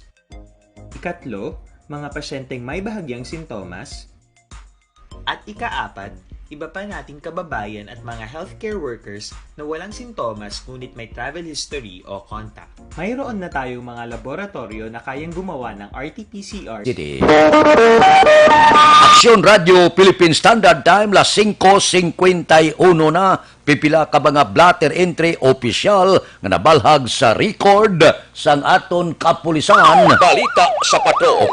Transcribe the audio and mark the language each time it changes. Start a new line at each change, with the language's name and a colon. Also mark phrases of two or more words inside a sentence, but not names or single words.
Filipino: Ikatlo, mga pasyenteng may bahagyang sintomas. At ikaapat, iba pa nating kababayan at mga
English: healthcare workers
Filipino: na walang sintomas ngunit may
English: travel history
Filipino: o contact. Mayroon na tayong mga laboratorio na kayang gumawa ng RT-PCR.
English: Aksyon Radio Philippine Standard Time, las 5:51 na.
Hiligaynon: Pipila ka mga blatter entry opisyal nga nabalhag sa record sang aton kapulisan. Balita sa pato.